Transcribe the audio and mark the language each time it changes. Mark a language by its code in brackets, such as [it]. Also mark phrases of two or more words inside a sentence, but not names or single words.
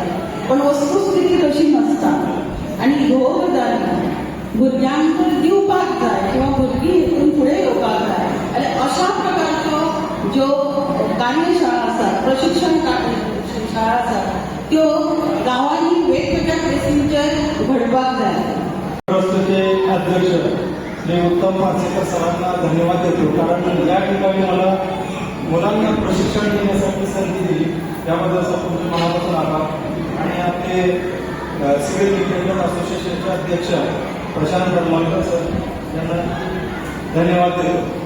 [kok] पण वस्तुस्थिती तशी नसता. आणि ह्यो गजाली भुरग्यांक दिवपाक जाय किंवा भुरगीं हेतून फुडें येवपाक जाय. आनी अशा प्रकारच्यो ज्यो कार्यशाळा आसात, प्रशिक्षण शाळा आसात त्यो गांवांनी वेगवेगळ्या प्लेसींचेर घडपाक जाय. [mr] ट्रस्टचे अध्यक्ष श्री उत्तम पार्सेकर सरांना धन्यवाद देतो, कारण या ठिकाणी मला मुलांना प्रशिक्षण देण्यासाठी संधी दिली त्याबद्दल तुमचे मनापासून आभार. आणि आपले सिव्हिल डिफेंडर असोसिएशनचे अध्यक्ष प्रशांत धर्मांकर सर यांना धन्यवाद देतो.